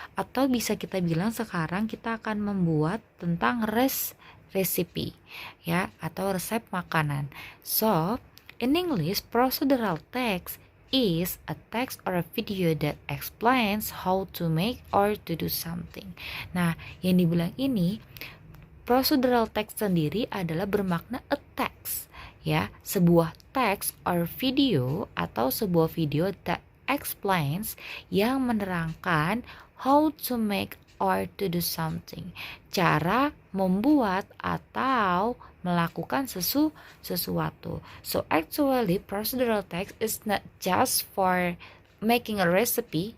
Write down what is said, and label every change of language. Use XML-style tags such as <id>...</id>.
<id>Atau bisa kita bilang sekarang kita akan membuat tentang recipe ya, atau resep makanan.</id> <en>So in English, procedural text is a text or a video that explains how to make or to do something.</en> <id>Nah, yang dibilang ini procedural text sendiri adalah bermakna</id> <en>a text</en> <id>ya, sebuah teks</id> <en>or video</en> <id>atau sebuah video</id> <en>that explains,</en> <id>yang menerangkan</id> <en>how to make or to do something,</en> <id>cara membuat atau melakukan sesuatu.</id> <en>So actually procedural text is not just for making a recipe.</en>